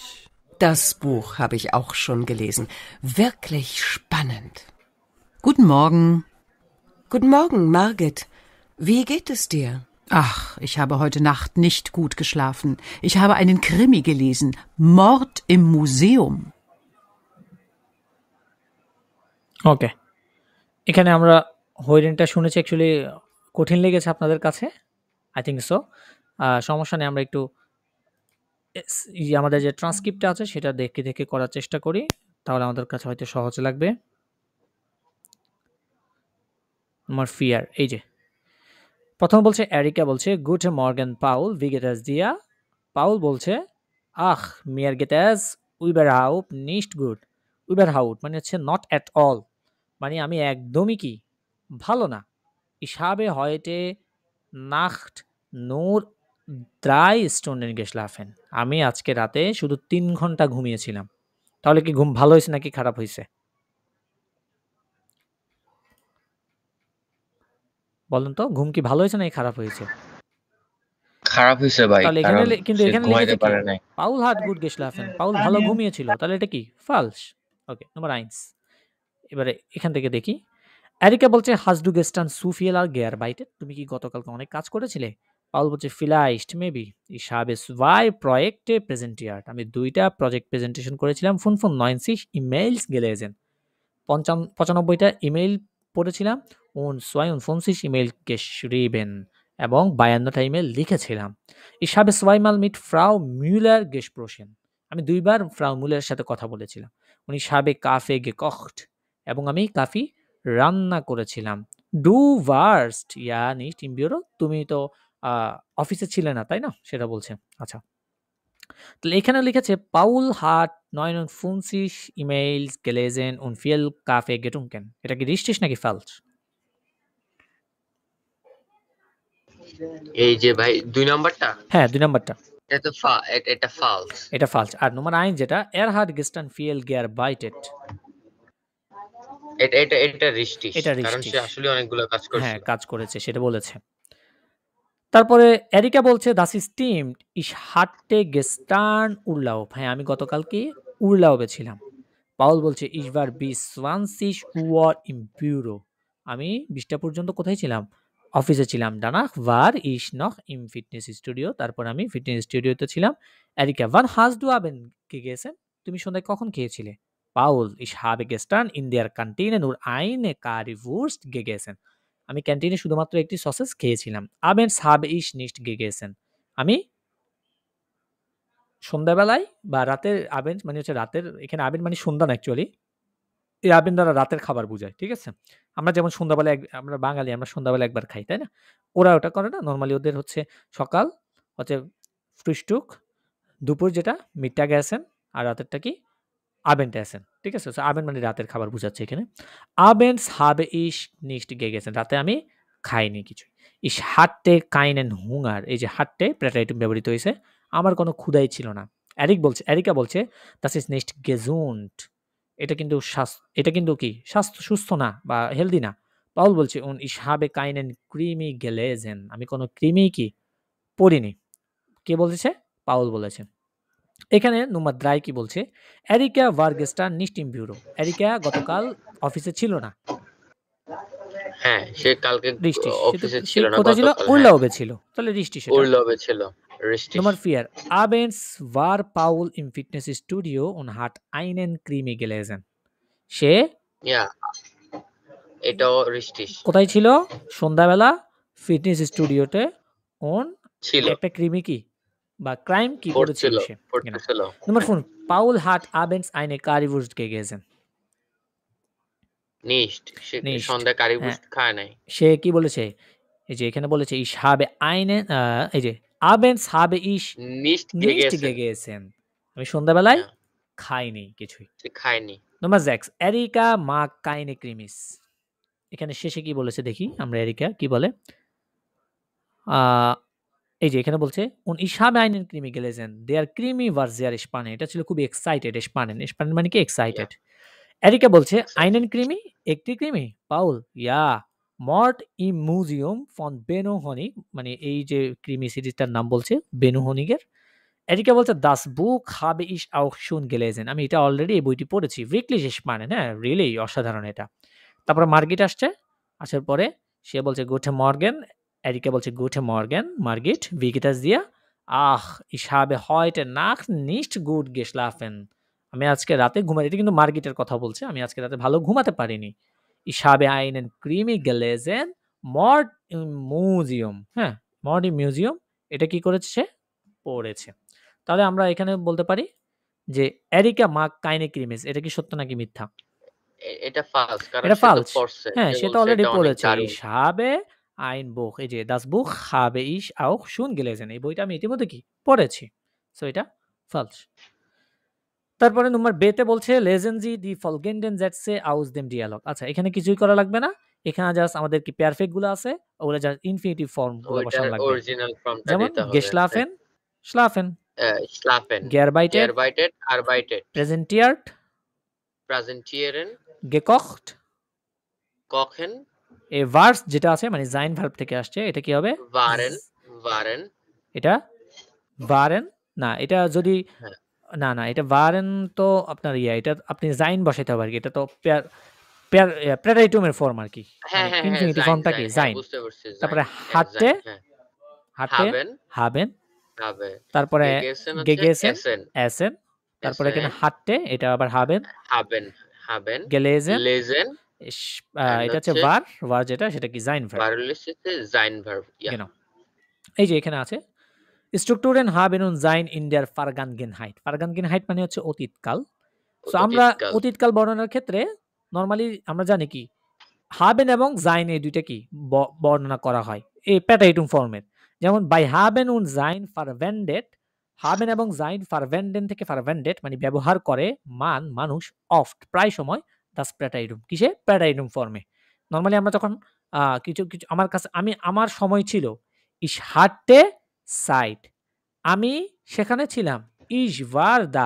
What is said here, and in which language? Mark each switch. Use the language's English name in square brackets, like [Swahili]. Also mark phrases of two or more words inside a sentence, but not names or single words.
[German] Das Buch habe ich auch schon gelesen. Wirklich spannend. Guten Morgen. Guten Morgen, Margit. Wie geht es dir? Ach, ich habe heute Nacht nicht gut geschlafen. Ich habe einen Krimi gelesen. Mord im Museum. [Bangla] ওকে, এখানে আমরা হইরেনটা শুনেছি, অ্যাকচুয়ালি কঠিন লেগেছে আপনাদের কাছে, [English] I think so. [Bangla] সমস্যা নেই, আমরা একটু আমাদের যে ট্রান্সক্রিপ্টটা আছে সেটা দেখে দেখে করার চেষ্টা করি, তাহলে আমাদের কাছে হয়তো সহজ লাগবে। আমার ফিয়ার, এই যে প্রথম বলছে এরিকা বলছে [German] Guten Morgen Paul wie geht es dir, [Bangla] পাউল বলছে [German] ach mir geht es überhaupt nicht gut, überhaupt [Bangla] মানে হচ্ছে [English] not at all, [Bangla] মানে আমি একদমই কি ভালো না। [German] Ich habe heute Nacht nur 3 Stunden geschlafen. [Bangla] আমি আজকে রাতে শুধু 3 ঘন্টা ঘুমিয়েছিলাম। তাহলে কি ঘুম ভালো হইছে নাকি খারাপ হইছে? বলেন তো ঘুম কি ভালো হয়েছে নাকি খারাপ হয়েছে? খারাপ হইছে ভাই, তাহলে এখানে কারণ কিন্তু সে এখানে ঘুমাইতে লিখেছে কি? পারে নাই। [German] Paul hat gut geschlafen. [Bangla] Paul ভালো ঘুমিয়েছিল। তাহলে এটা কি? Falsch. ওকে, Nummer 1. এবারে এখান থেকে দেখি। এরিকা বলছে, [German] "Hast du gestern zu viel gearbeitet?" [Bangla] তুমি কি গতকালকে অনেক কাজ করেছিলে? পাউল বলছে, [German] "Vielleicht, maybe. Ich habe 2 Projekte präsentiert." [Bangla] আমি 2টা প্রজেক্ট প্রেজেন্টেশন করেছিলাম। [German] 95 E-Mails gelesen. [Bangla] 95টা ইমেইল পড়েছিলাম। [German] und 52 E-Mail geschrieben [Bangla] এবং 52টা ইমেইল লিখেছিলাম। [German] Ich habe zweimal mit Frau Müller gesprochen. [Bangla] আমি 2 বার ফ্রাউ মুলারের সাথে কথা বলেছিলাম। [German] und ich habe Kaffee gekocht [Bangla] এবং আমি কফি রান্না করেছিলাম। [German] Du warst ja nicht im Büro. [Bangla] তুমি তো অফিসে ছিলে না, তাই না? সেটা বলছে। আচ্ছা। তাহলে এখানে লিখেছে পাউল [German] hat 59 E-Mails gelesen und viel Kaffee getrunken. [Bangla] এটা কি richtig নাকি falsch? এই যে ভাই 2 নাম্বারটা, হ্যাঁ, 2 নাম্বারটা। এটা ফালস। [German] এটা falsch। আর Nummer 1 যেটা hat gestern viel gearbeitet. [Bangla] এটা রিস্টিশ, এটা কারণ সে richtig। আসলে অনেকগুলো কাজ হ্যাঁ, করছিল। কাজ করেছে সেটা বলেছে। তারপরে এরিকা বলছে, [German] "Das stimmt. Ich hatte gestern Urlaub." [Bangla] হ্যাঁ, আমি গতকালকে উরলাউবে ছিলাম। পাউল বলছে, [German] "Ich war bis 20 Uhr im Büro." [Bangla] আমি 20টা পর্যন্ত কোথায় ছিলাম? অফিসে ছিলাম। [German] Danach war ich noch im Fitnessstudio. [Bangla] তারপর আমি ফিটনেস স্টুডিওতে ছিলাম। এরিকা, [German] "Wann hast du Abend gegessen?" [Bangla] তুমি সন্ধ্যায় কখন খেয়েছিলে? পাউল, [German] "Ich habe gestern in der Kantine nur eine Currywurst gegessen." [Bangla] আমি ক্যান্টিনে শুধুমাত্র একটি সসেজ খেয়েছিলাম। [German] Abends habe ich nicht gegessen. [Bangla] আমি সন্ধ্যাবেলায় বা রাতের Abend মানে হচ্ছে রাতের, এখানে Abend মানে সন্ধ্যা না অ্যাকচুয়ালি। এই Abend দ্বারা রাতের খাবার বুঝায়। ঠিক আছে? আমরা যেমন সন্ধ্যাবেলা আমরা বাঙালি, আমরা সন্ধ্যাবেলা একবার খাই, তাই না? ওরা ওটা করে না। নরমালি ওদের হচ্ছে সকাল হচ্ছে Frühstück, দুপুর যেটা Mittagessen আর রাতেরটা কি Abendessen. ঠিক আছে? সো Abend মানে রাতের খাবার বুঝাচ্ছে এখানে। [German] Abends habe ich nicht gegessen. [Bangla] রাতে আমি খাইনি কিছুই। [German] Ich hatte keinen Hunger. [Bangla] এই যে hatte প্রেটাইটিভ ব্যবহৃত হইছে। আমার কোনো ক্ষুধাই ছিল না। এরিকা বলছে, [German] "Das ist nicht gesund." [Bangla] এটা কিন্তু কি? সুস্থ না বা হেলদি না। পাউল বলছে, [German] "Und ich habe keinen Krimi gelesen." [Bangla] আমি কোনো কৃমি কি পড়িনি। কে বলেছে? পাউল বলেছে। [German] এখানে Nummer 3 [Bangla] কি বলছে? [German] এরিকা war gestern nicht im Büro. [Bangla] এরিকা গতকাল অফিসে ছিল না। হ্যাঁ, সে কালকে richtig। অফিসে সে ছিল না, কোথায় ছিল? গতকাল। হ্যাঁ, উরলাউবে ছিল। তাহলে richtig সেটা। উরলবে ছিল, রিস্টিশ। [German] Nummer 4. Abends war Paul im Fitnessstudio und hat einen Krimi gelesen. [Bangla] সে ইয়া, এটাও রিস্টিশ কোথায় ছিল? সন্ধ্যাবেলা ফিটনেস স্টুডিওতে und ছিল, একটা ক্রিমি কি বা ক্রাইম কি করেছিল সে? Genau. পড়তেছিল। [German] Nummer 5. Paul hat abends eine Currywurst gegessen. [Bangla] নিশ্ট, সে Nicht। সন্ধ্যায় হ্যাঁ, কারিবুস্ট খায় নাই। সে কি বলেছে? এই যে এখানে বলেছে [German] ich habe einen [Bangla] এই যে [German] abends habe ich [Bangla] নিশ্ট nicht গেগেছেন, gegessen. আমি সন্ধ্যাবেলায় ইয়া, খাইনি কিছুই। সে খায়নি। [German] Nummer 6. Erika mag keine Krimis. [Bangla] এখানে শেষে কি বলেছে দেখি আমরা এরিকা কি বলে? আ এই যে এখানে বলছে [German] und ich habe einen Krimi gelesen. Der Krimi war sehr spannend. [Bangla] এটা ছিল খুবই excited, spannend. Spannend মানে কি ইয়া, excited. এরিকা বলছে এক্সাইটেড। [German] einen Krimi, [Bangla] একটি ক্রিমি? পাউল, [German] ja, Mord im Museum von Benno Honig, [Bangla] মানে এই যে ক্রিমি সিরিজটার নাম বলছে বেনু হনিগের। এরিকা বলছে [German] das Buch habe ich auch schon gelesen. [Bangla] আমি এটা অলরেডি এই বইটি পড়েছি। wirklich spannend, হ্যাঁ, really অসাধারণ এটা। তারপরে মার্গিট আসছে। আসার পরে সে বলছে [German] guten Morgen. [Bangla] এরিকা বলছে [German] guten Morgen, মার্গিট, wie geht es dir? Ach, ich habe heute Nacht nicht gut geschlafen. [Bangla] আমি আজকে রাতে ঘুমাই, এটা কিন্তু মার্গিটের কথা বলছে। আমি আজকে রাতে ভালো ঘুমাতে পারিনি। [German] Ich habe einen Krimi gelesen, Mord im Museum. [Bangla] হ্যাঁ, Mord im Museum এটা কি করেছে সে? পড়েছে। তাহলে আমরা এখানে বলতে পারি যে এরিকা [German] mag keine Krimis. [Bangla] এটা কি সত্য নাকি মিথ্যা? এটা ফালস, কারণ এটা সে তো falsch। পড়ছে। হ্যাঁ, সে সে তো বলছে অলরেডি এটা অনেক পড়েছে। দারুণ। [German] Ich habe ein Buch, [Bangla] এই যে [German] das Buch habe ich auch schon gelesen. [Bangla] এই বইটা আমি ইতিমধ্যে কি পড়েছি। সো এটা falsch। তারপরে নম্বর বে তে বলছে [German] lesen Sie die folgenden Sätze aus dem Dialog. [Bangla] আচ্ছা, এখানে কিছুই করা লাগবে না। এখানে জাস্ট আমাদের কি পারফেক্ট গুলো আছে, ওগুলো জাস্ট ইনফিনিটিভ ফর্ম গুলো ওইটার বসানো লাগবে। অরিজিনাল ফর্মটা যেমন দিতে হবে। হ্যাঁ। [German] geschlafen, schlafen, Schlafen, gearbeitet, gearbeitet, arbeitet, präsentiert, präsentieren, gekocht। kochen, [Bangla] এই ভার্বস যেটা আছে মানে জাইন ভার্ব থেকে আসছে, এটা কি হবে? [German] waren, waren, [Bangla] এটা waren না, এটা যদি হ্যাঁ। না এটা waren তো আপনার এটা আপনি জাইন বসাইতে হবে আর কি। এটা তো প্রেটাইটুমের ফর্ম আর কি, হ্যাঁ, মানে হ্যাঁ, হ্যাঁ, ইনফিনিটিভ sein, ফর্মটা কি? sein, হ্যাঁ, জাইন। বুঝতে পারছি, তারপরে sein, হ্যাঁ, হাটে, sein, হ্যাঁ। haben, হাবেন, habe, তারপরে gegessen হচ্ছে গেগেসেন, essen, এসেন, তারপরে এখানে essen, হাটে, এটা আবার হাবেন, [German] haben, haben, [Bangla] গেলেজেন, lesen, and এটা হচ্ছে হচ্ছে ভার যেটা সেটা কি জাইন ভার্ব। [German] Varlis হচ্ছে sein Verb, ja. genau। [Bangla] এই যে এখানে আছে [German] Strukturen haben und sein in der Vergangenheit। [Bangla] Vergangenheit মানে হচ্ছে অতীতকাল। সো আমরা অতীতকাল। অতীতকাল বর্ণনার ক্ষেত্রে নরমালি আমরা জানি কি haben এবং sein এই দুইটা কি বর্ণনা করা হয় এই প্যাটাইটুম ফর্মের। যেমন [German] by haben und sein verwendet, [Bangla] haben এবং sein verwenden থেকে verwendet মানে ব্যবহার করে মানুষ oft প্রায় সময় das প্যাটাইটুম কিসে? প্যাটাইটুম ফর্মে। নরমালি আমরা যখন কিছু আমার কাছে আমার সময় ছিল [German] ich hatte Zeit, [Bangla] আমি সেখানে ছিলাম [German] ich war da।